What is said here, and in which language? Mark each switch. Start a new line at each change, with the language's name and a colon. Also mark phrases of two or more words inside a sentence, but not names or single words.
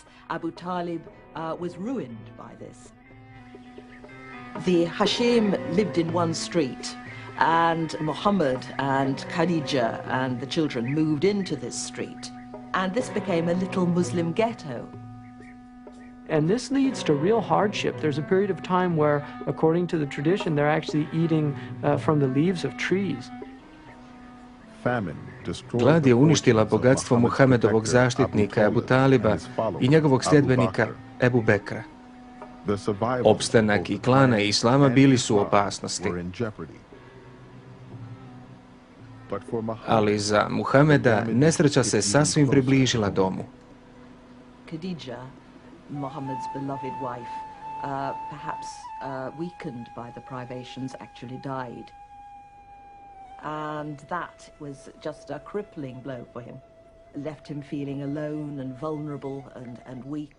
English: Abu Talib was ruined by this. The Hashim lived in one street, and Muhammad and Khadija and the children moved into this street. And this became a little Muslim ghetto. And this leads to real hardship. There's a period of time where, according to the tradition, they're actually eating from the leaves of trees.
Bosnian: Glad je uništila bogatstvo Muhammedovog zaštitnika Abu Taliba i njegovog sljedbenika Ebu Bekra. Opstanak i klana i islama bili su u opasnosti. Ali za Muhammeda nesreća se sasvim približila domu.
English: Khadija, Muhammad's beloved wife, perhaps weakened by the privations, actually died. And that was just a crippling blow for him. Left him feeling alone and vulnerable and weak.